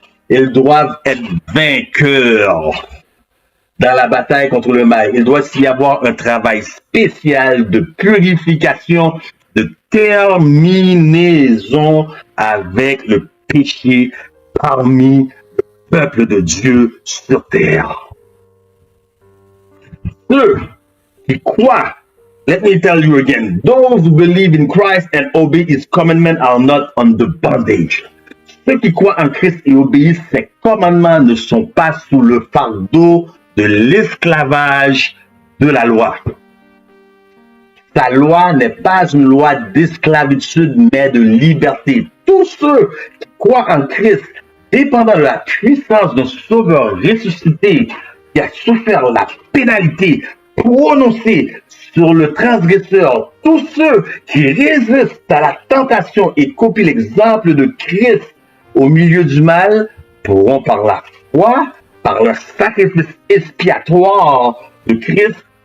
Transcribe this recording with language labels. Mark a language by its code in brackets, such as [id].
[fr] Ils doivent être vainqueurs dans la bataille contre le mal. Il doit y avoir un travail spécial de purification, de terminaison avec le péché parmi le peuple de Dieu sur terre. Ceux qui croient, [en] let me tell you again, those who believe in Christ and obey his commandments are not under bondage. [fr] Ceux qui croient en Christ et obéissent ses commandements ne sont pas sous le fardeau de l'esclavage de la loi. Sa loi n'est pas une loi d'esclavitude, mais de liberté. Tous ceux qui croient en Christ, dépendant de la puissance d'un sauveur ressuscité, qui a souffert la pénalité prononcée sur le transgresseur, tous ceux qui résistent à la tentation et copient l'exemple de Christ au milieu du mal, pourront par la foi, par le sacrifice expiatoire de Christ,